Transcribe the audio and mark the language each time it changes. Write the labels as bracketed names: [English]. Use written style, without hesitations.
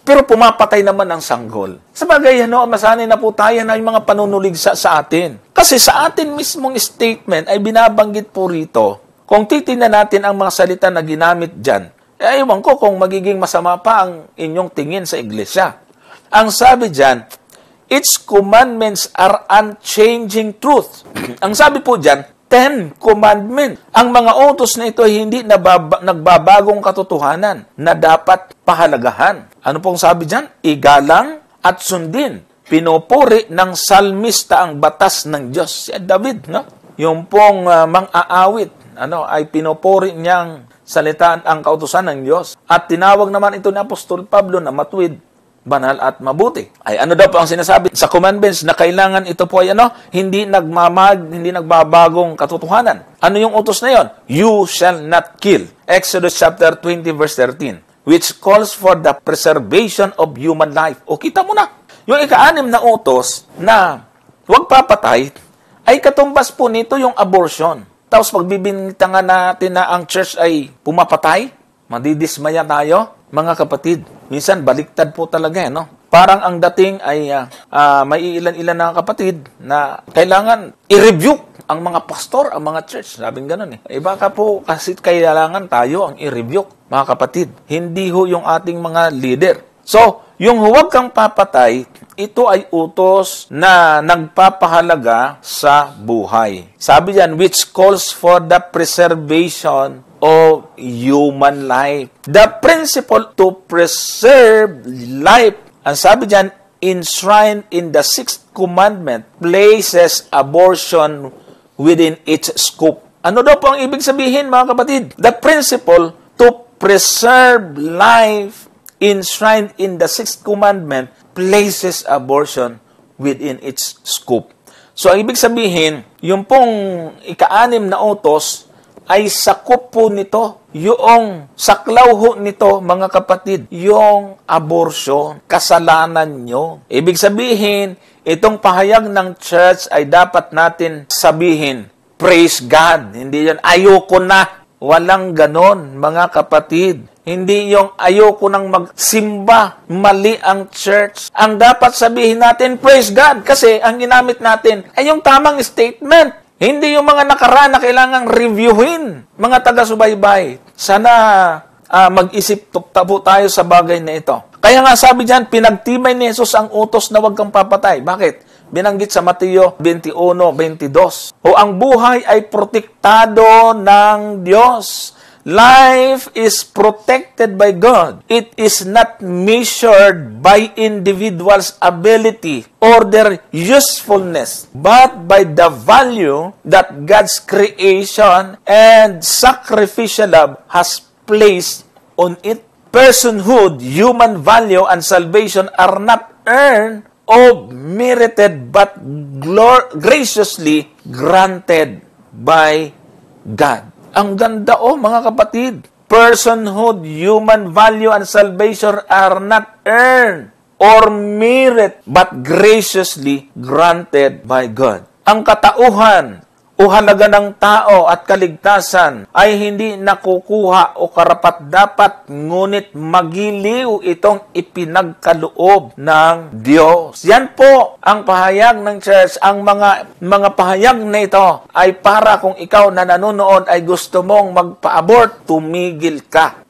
[Filipino] Pero pumapatay naman ang sanggol. Sabagay, masanay na po tayo na yung mga panunuligsa sa atin. Kasi sa atin mismong statement ay binabanggit po rito, kung titingnan natin ang mga salita na ginamit dyan, ewan ko kung magiging masama pa ang inyong tingin sa iglesia. Ang sabi dyan, [English] its commandments are unchanging truth. [Filipino] Ang sabi po dyan, 10 commandments. Ang mga utos na ito ay hindi nagbabagong katotohanan na dapat pahalagahan. Ano pong sabi dyan? Igalang at sundin. Pinupuri ng salmista ang batas ng Diyos. Si David, no? Yung pong mang-aawit, ay pinupuri niyang salitaan ang kautusan ng Diyos. At tinawag naman ito ni Apostol Pablo na matuwid, banal at mabuti. Ay ano daw po ang sinasabi sa commandments na kailangan ito po ay hindi nagbabagong katotohanan. Ano yung utos na yon? [English] You shall not kill. Exodus chapter 20 verse 13, which calls for the preservation of human life. [Filipino] O kita mo na, yung ika-6 na utos na huwag papatay ay katumbas po nito yung abortion. Tapos pagbibintangan natin na ang church ay pumapatay, madidismaya tayo. Mga kapatid, minsan baliktad po talaga, Parang ang dating ay may ilan-ilan na kapatid na kailangan i-review ang mga pastor, ang mga church. Sabing ganun baka po kasi kailangan tayo ang i-review, mga kapatid. Hindi ho yung ating mga leader. So, yung huwag kang papatay, ito ay utos na nagpapahalaga sa buhay. Sabi diyan, [English] which calls for the preservation of human life. The principle to preserve life, [Filipino] ang sabi diyan, [English] enshrined in the 6th commandment, places abortion within its scope. [Filipino] Ano daw po ang ibig sabihin, mga kapatid? [English] The principle to preserve life enshrined in the 6th commandment places abortion within its scope. [Filipino] So, ang ibig sabihin, yung pong ika-6 na utos ay sakop po nito, yung saklaw ho nito, mga kapatid, yung abortion, kasalanan nyo. Ibig sabihin, itong pahayag ng church ay dapat natin sabihin, [English] praise God. [Filipino] Hindi yan, ayoko na. Walang ganon, mga kapatid. Hindi yung ayoko nang magsimba, mali ang church. Ang dapat sabihin natin, [English] praise God, [Filipino] kasi ang ginamit natin ay yung tamang statement. Hindi yung mga nakaraan na kailangang reviewin, mga taga-subaybay. Sana mag-isip po tayo sa bagay na ito. Kaya nga sabi diyan, pinagtibay ni Jesus ang utos na huwag kang papatay. Bakit? Binanggit sa Mateo 21:22. O ang buhay ay protektado ng Diyos. [English] Life is protected by God. It is not measured by individuals' ability or their usefulness, but by the value that God's creation and sacrificial love has placed on it. Personhood, human value, and salvation are not earned or merited, but graciously granted by God. [Filipino] Ang ganda mga kapatid. [English] Personhood, human value, and salvation are not earned or merit, but graciously granted by God. [Filipino] Ang katauhan o halaga ng tao at kaligtasan ay hindi nakukuha o karapat-dapat, ngunit magiliw itong ipinagkaloob ng Diyos. Yan po ang pahayag ng church. Ang mga pahayag na ito ay para kung ikaw na nanonood ay gusto mong magpa-abort, tumigil ka.